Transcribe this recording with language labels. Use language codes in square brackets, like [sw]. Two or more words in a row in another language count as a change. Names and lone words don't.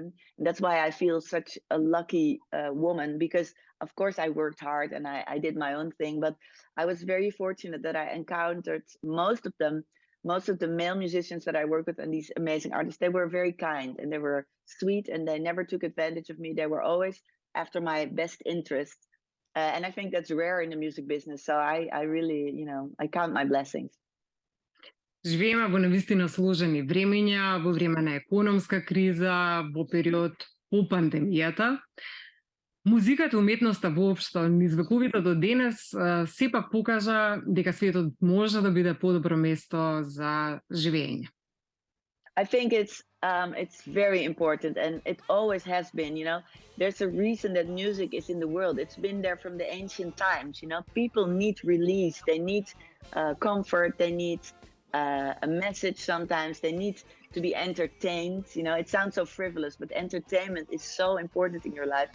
[en] And that's why I feel such a lucky woman, because of course I worked hard and I did my own thing, but I was very fortunate that I encountered most of the male musicians that I work with and these amazing artists. They were very kind and they were sweet and they never took advantage of me. They were always after my best interest. And I think that's rare in the music business. So I really, you know, I count my blessings. [mk] Живееме во навистина сложени времења, во време на економска криза, во период по пандемијата. Музиката и уметноста воопшто низ вековите до денес сепак покажа дека светот може да биде подобро место за живење. [en] I think it's very important, and it always has been. You know, there's a reason that music is in the world. It's been there from the ancient times. You know, people need release. They need comfort. They need a message. Sometimes they need to be entertained. You know, it sounds so frivolous, but entertainment is so important in your life.